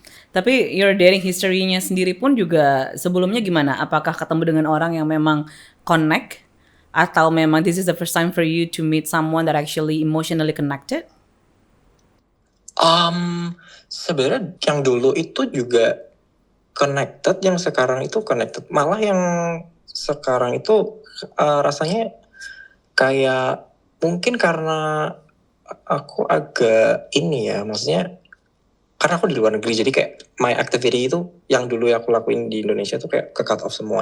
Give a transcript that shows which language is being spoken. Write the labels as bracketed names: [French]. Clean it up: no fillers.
[Indonesian] Tapi [English] your dating history- [Indonesian] nya sendiri pun juga sebelumnya gimana? Apakah ketemu dengan orang yang memang connect? Atau memang [English] this is the first time for you to meet someone that actually emotionally connected? [Indonesian] Sebenarnya yang dulu itu juga connected, yang sekarang itu connected. Malah yang sekarang itu rasanya kayak mungkin karena aku agak ini ya, maksudnya karena aku di luar negeri, jadi kayak [English] my activity [Indonesian] itu yang dulu aku lakuin di Indonesia tuh kayak ke cut off semua.